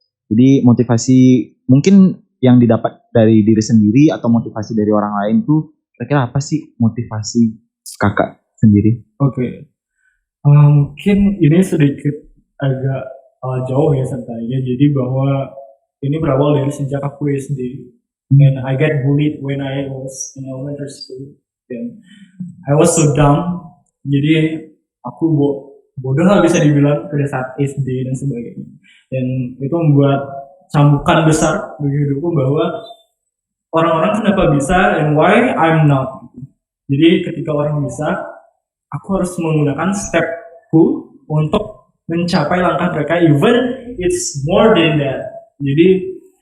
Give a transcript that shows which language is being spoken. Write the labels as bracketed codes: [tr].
[id] Jadi motivasi mungkin yang didapat dari diri sendiri atau motivasi dari orang lain tuh kira-kira apa sih motivasi kakak sendiri? Oke. Mungkin ini sedikit agak jauh ya ceritanya. Jadi bahwa ini berawal dari sejak aku SD. [en] And I get bullied when I was in elementary school. And I was so dumb. [id] Jadi aku bodoh lah bisa dibilang pada saat SD dan sebagainya. Dan itu membuat cambukan besar bagi hidupku bahwa orang-orang kenapa bisa [en] and why I'm not. [id] Jadi ketika orang bisa, aku harus menggunakan stepku untuk mencapai langkah mereka, [en] even it's more than that. [id] Jadi